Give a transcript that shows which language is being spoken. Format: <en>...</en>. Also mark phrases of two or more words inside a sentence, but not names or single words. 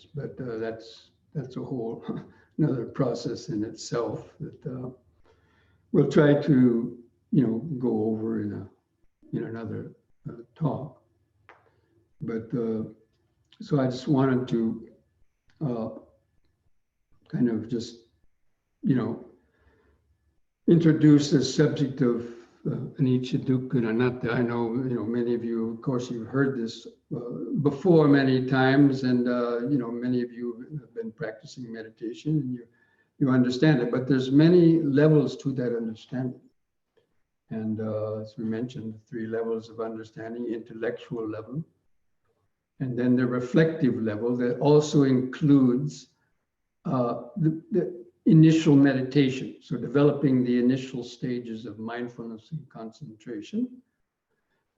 <en>But that's a whole another process in itself that we'll try to go over in another talk. But so I just wanted to kind of just introduce the subject of</en> <pi>anicca, dukkha,</pi> <en>and anatta. I know many of you, of course, you've heard this before many times, and many of you have been practicing meditation, and you understand it. But there's many levels to that understanding, and as we mentioned, 3 levels of understanding: intellectual level, and then the reflective level that also includes the initial meditation, so developing the initial stages of mindfulness and concentration.</en>